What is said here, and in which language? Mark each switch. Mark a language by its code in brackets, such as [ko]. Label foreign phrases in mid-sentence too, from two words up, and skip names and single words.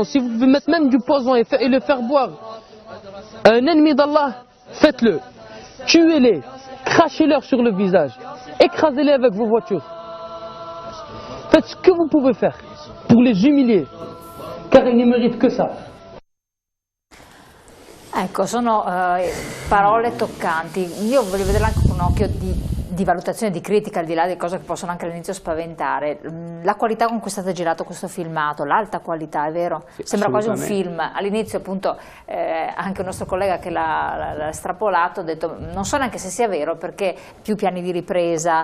[fr] Si vous pouvez mettre même du poison et le faire boire à un ennemi d'Allah, faites-le. Tuez-les, crachez-leur sur le visage, écrasez-les avec vos voitures. Faites ce que vous pouvez faire pour les humilier, car ils ne méritent que ça. [it] Ecco, sono parole toccanti. Io voglio vedere anche con un occhio di valutazione, di critica, al di là di cose che possono anche all'inizio spaventare. La qualità con cui è stato girato questo filmato, l'alta qualità, è vero? Sì, sembra quasi un film. All'inizio appunto anche un nostro collega che l'ha estrapolato ha detto non so neanche se sia vero, perché più piani di ripresa,